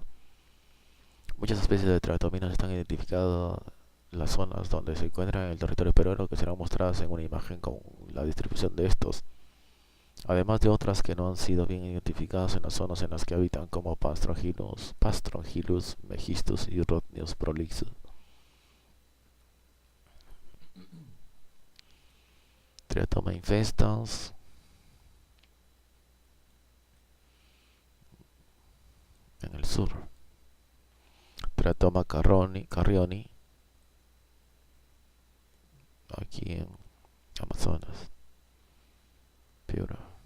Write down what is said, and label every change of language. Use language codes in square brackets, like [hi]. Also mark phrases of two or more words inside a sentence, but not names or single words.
[es] Muchas especies de triatominas están identificadas en las zonas donde se encuentran en el territorio peruano, que serán mostradas en una imagen con la distribución de estos, además de otras que no han sido bien identificadas en las zonas en las que habitan, como Pastrongylos megistus y Rhodnius prolixus. Triatoma infestans. En el sur, Triatoma carrioni, aquí en Amazonas, Piura.